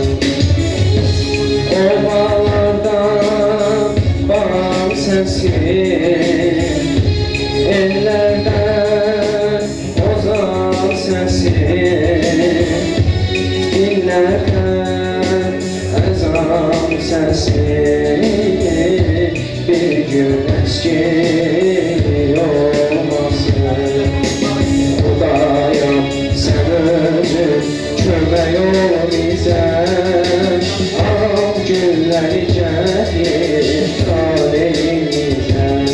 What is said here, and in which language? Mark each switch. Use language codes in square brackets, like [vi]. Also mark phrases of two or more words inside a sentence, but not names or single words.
[tr] O bağlarda bağ sesi, ellerden ozan sesi, dillerden ezan sesi, bir gün eski olmasın. [az] Xudayam sen özün kömək ol bizə, al günləri gəlir taleyimizə.